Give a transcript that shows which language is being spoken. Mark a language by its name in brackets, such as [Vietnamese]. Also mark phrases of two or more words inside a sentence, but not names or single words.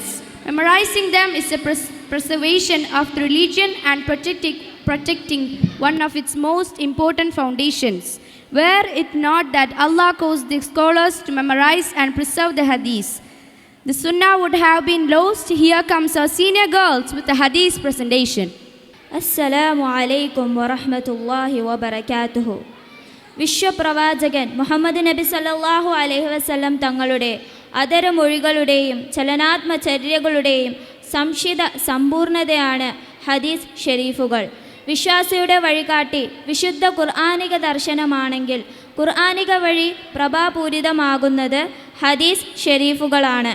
[English] Memorizing them is a preservation of the religion and protecting one of its most important foundations. Were it not that Allah caused the scholars to memorize and preserve the hadith, the sunnah would have been lost. Here comes our senior girls with the hadith presentation. [Arabic] السلام عليكم ورحمة الله وبركاته. [Malayalam] വിശ്വപ്രവാചകൻ മുഹമ്മദ് നബി [Arabic] صلى الله عليه وسلم [Malayalam] തങ്ങളുടെ അതരമൊഴികളുടെയും ചലനാത്മചര്യകളുടെയും സംക്ഷിത സമ്പൂർണതയാണ് ഹദീസ് ഷെരീഫുകൾ. വിശ്വാസിയുടെ വഴികാട്ടി വിശുദ്ധ ഖുർആനിക ദർശനമാണെങ്കിൽ ഖുർആനിക വഴി പ്രഭാപൂരിതമാകുന്നത് ഹദീസ് ഷെരീഫുകളാണ്.